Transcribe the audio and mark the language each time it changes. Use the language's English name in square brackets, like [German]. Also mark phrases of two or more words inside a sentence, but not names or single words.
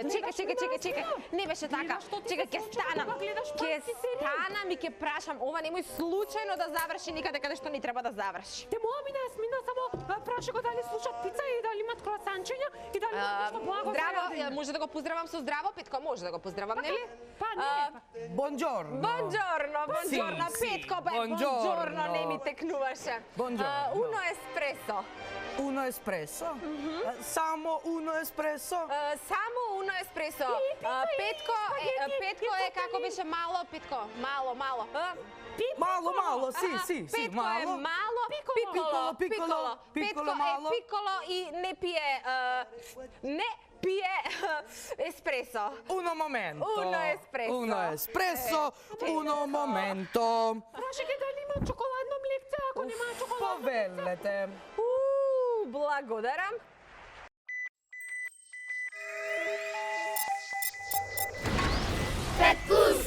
[Macedonian] Чекај. Не беше така. Чекај, ќе станам. Ми ќе прашам. Ова немој случајно да заврши никаде каде што не треба да заврши. Те молам мина Јасмина, само праши го дали слушат пица и дали имат круасанчиња и дали имат нешто благо. Здраво, може да го поздравам со здраво, Петко, може да го поздравам, нели? Па не. [Italian] Buongiorno. Buongiorno, Петко, buongiorno, [Macedonian] не ми текнуваше. [Italian] Buongiorno. Uno espresso. Uno espresso? Само uno espresso? Само uno espresso. [Macedonian] Петко е како беше мало, Петко, мало. Malo, sì, Петко е malo. мало, [Italian] Piccolo, [Macedonian] Петко malo. е piccolo и не пие еспресо. [Italian] Uno momento. Uno espresso. Uno momento. [Macedonian] Праши ги дали има чоколадно млекце, ако нема чоколадно млекце. Повелете. Благодарам. [English] Pet Food.